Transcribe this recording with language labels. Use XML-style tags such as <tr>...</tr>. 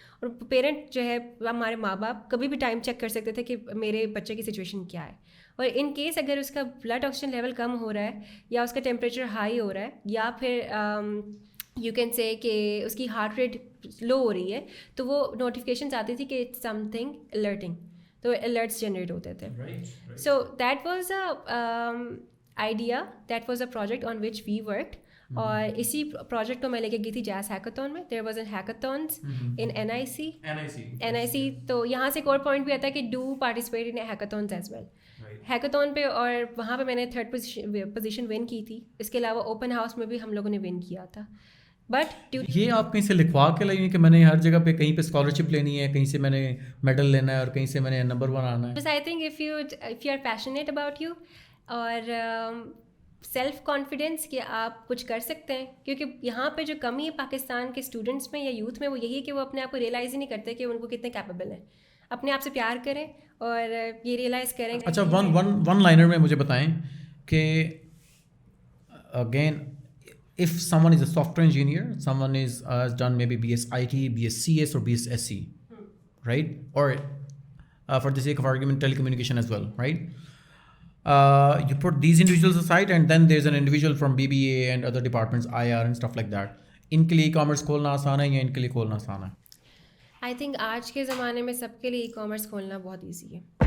<ur>اور پیرنٹ جو ہے ہمارے ماں باپ کبھی بھی ٹائم چیک کر سکتے تھے کہ میرے بچے کی سچویشن کیا ہے, اور ان کیس اگر اس کا بلڈ آکسیجن لیول کم ہو رہا ہے یا اس کا ٹیمپریچر ہائی ہو رہا ہے یا پھر یو کین سے کہ اس کی ہارٹ ریٹ لو ہو رہی ہے, تو وہ نوٹیفکیشنز آتی تھی کہ</ur> <en>it's something alerting,</en> <ur>تو الرٹس جنریٹ ہوتے تھے.</ur> <en>So that was a idea, that was a project on which we worked.</en> <ur>اور اسی پروجیکٹ کو میں لے کے گئی تھی جیز ہیکاتھون میں.</ur> <en>There was an hackathons in N I C.</en> <ur>تو یہاں سے ایک اور پوائنٹ بھی آتا ہے کہ</ur> <en>Do participate in hackathons as well.</en> <ur>ہیکاتھون پہ اور وہاں پہ میں نے 3rd پوزیشن ون کی تھی. اس کے علاوہ اوپن ہاؤس میں بھی ہم لوگوں نے ون کیا تھا.</ur> <en>but</en> <ur>یہ آپ کہیں سے لکھوا کے لائیں کہ میں نے ہر جگہ پہ کہیں پہ اسکالرشپ لینی ہے, کہیں سے میں نے میڈل لینا ہے, اور کہیں سے میں نے نمبر 1 آنا ہے. بس</ur> <en>I think if you are passionate about you</en> <ur>اور سیلف کانفیڈینس کہ آپ کچھ کر سکتے ہیں, کیونکہ یہاں پہ جو کمی ہے پاکستان کے اسٹوڈنٹس میں یا یوتھ میں وہ یہی ہے کہ وہ اپنے آپ کو ریئلائز ہی نہیں کرتے کہ ان کو کتنے کیپیبل ہیں. اپنے آپ سے پیار کریں اور یہ ریئلائز کریں. اچھا, ون لائنر میں مجھے بتائیں کہ again</ur> <en>if someone is a software engineer, someone has done maybe BS IT, BS CS or BS SC, right? Or for the sake of argument, telecommunication as well, right? You put these individuals aside, and then there's an individual from BBA and other departments, IR and stuff like that.</en> <ur>ان کے لیے e commerce کھولنا آسان ہے یا ان کے لیے کھولنا آسان ہے؟ آئی تھنک آج کے زمانے میں سب کے لیے ای کامرس کھولنا بہت ایزی ہے.</ur>